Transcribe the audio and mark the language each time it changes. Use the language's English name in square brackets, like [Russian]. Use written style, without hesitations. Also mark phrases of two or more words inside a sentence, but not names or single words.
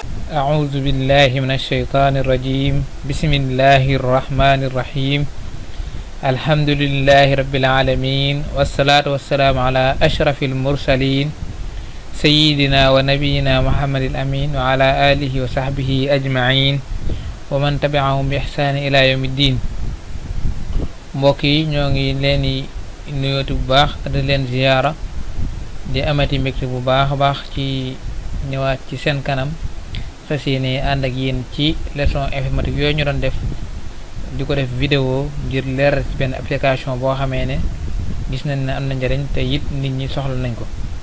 [Arabic] أعوذ بالله من الشيطان الرجيم بسم الله الرحمن الرحيم الحمد لله رب العالمين والصلاة والسلام على أشرف المرسلين سيدنا ونبينا محمد الأمين وعلى آله وصحبه أجمعين ومن تبعهم بإحسان إلى يوم الدين. [Wolof] mbokk yi ñoo ngi leen di nuyooti bu baax di leen ziyaara di amati mbégte bu baax a baax ci ñëwaat ci seen kanam fas yéene ànd ak yéen ci [French] leçon informatique [Wolof] yooyu ñu doon def di ko def vidéo ngir leeral ci benn application boo xamee ne gis nañ ne am na njariñ te it nit ñi soxla nañ ko.